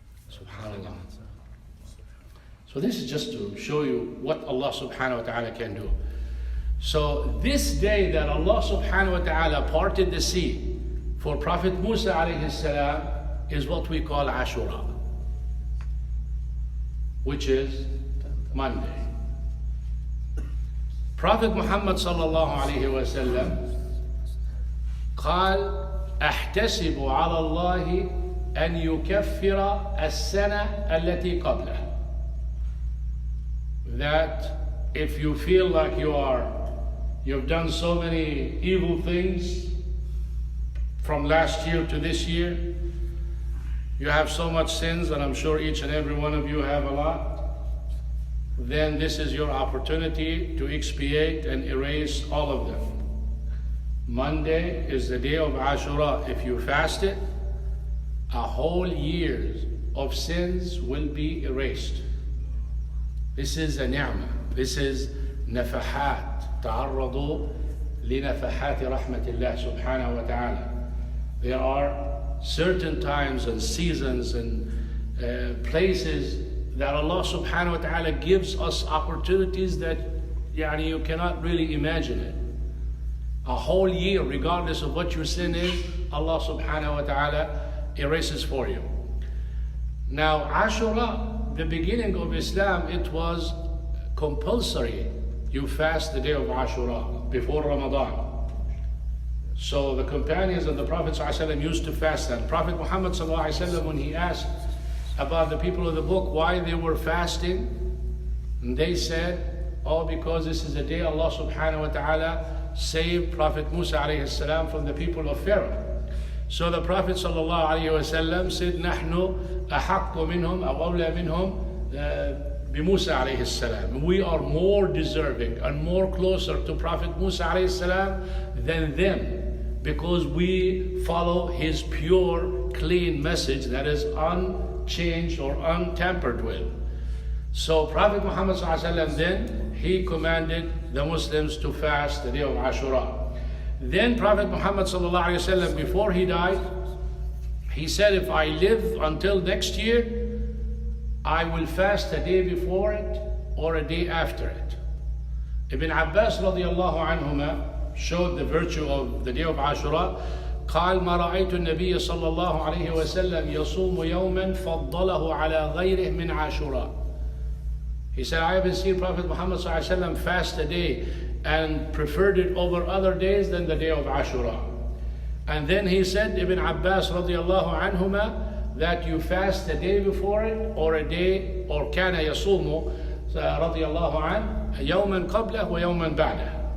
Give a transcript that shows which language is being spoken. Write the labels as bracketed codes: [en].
[en] SubhanAllah. So this is just to show you what Allah subhanahu wa ta'ala can do. So this day that Allah subhanahu wa ta'ala parted the sea for Prophet Musa alayhi salam is what we call Ashura, which is Monday. [ar] Prophet Muhammad sallallahu alayhi wa sallam قال أحتسب على الله أن يكفر السنة التي قبله. [en] That if you feel like you've done so many evil things from last year to this year, you have so much sins, and I'm sure each and every one of you have a lot, then this is your opportunity to expiate and erase all of them. Monday is the day of Ashura. If you fast it, a whole year of sins will be erased. This is a ni'mah. This is nafahat. [ar] تعرضوا لنفحات رحمة الله سبحانه وتعالى. [en] There are certain times and seasons and places that Allah subhanahu wa ta'ala gives us opportunities that you cannot really imagine it. A whole year, regardless of what your sin is, Allah subhanahu wa ta'ala erases for you. Now, Ashura, the beginning of Islam, it was compulsory. You fast the day of Ashura before Ramadan. So the companions of the Prophet ﷺ used to fast that. Prophet Muhammad ﷺ, when he asked about the people of the book why they were fasting, and they said, oh, because this is the day Allah subhanahu wa ta'ala saved Prophet Musa alayhi salam from the people of Pharaoh. So the Prophet sallallahu alayhi wa sallam said, [ar] نحن أحق منهم أو أولى منهم بموسى عليه السلام. [en] We are more deserving and more closer to Prophet Musa alayhi salam than them, because we follow his pure, clean message that is unchanged or untampered with. So Prophet Muhammad sallallahu alayhi wa sallam then, he commanded the Muslims to fast the day of Ashura. Then Prophet Muhammad sallallahu alaihi wasallam, before he died, he said, if I live until next year, I will fast a day before it or a day after it. Ibn Abbas radiallahu anhuma showed the virtue of the day of Ashura. [ar] قال ما رأيت النبي صلى الله عليه وسلم يصوم يوما فضله على غيره من عاشوراء. [en] He said, I haven't seen Prophet Muhammad ﷺ fast a day and preferred it over other days than the day of Ashura. And then he said, Ibn Abbas radiallahu anhuma, that you fast the day before it or a day, or [ar] كان يصوم radiallahu an يوما قبله ويوما بعده.